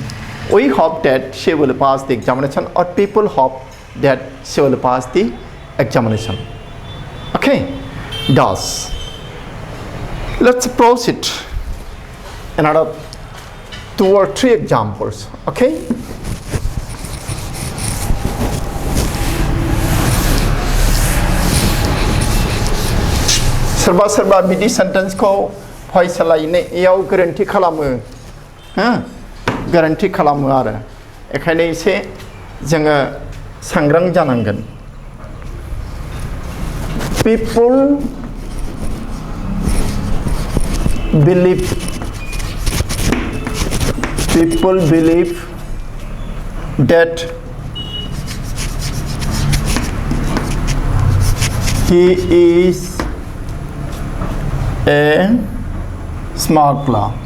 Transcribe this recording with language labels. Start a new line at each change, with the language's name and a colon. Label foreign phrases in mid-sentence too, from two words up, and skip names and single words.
English: We hope that she will pass the examination, or people hope that she will pass the examination. Okay. Thus, let's proceed another 2 or 3 examples. Okay.
Bodo: सोरबा बिदि सेन्टेन्स को फरायसालियाव गोरोन्थि खालामो, गोरोन्थि खालामो आरो बेखायनो एसे जोङो सांग्रां जानांगोन.
English: People believe that he is a smuggler.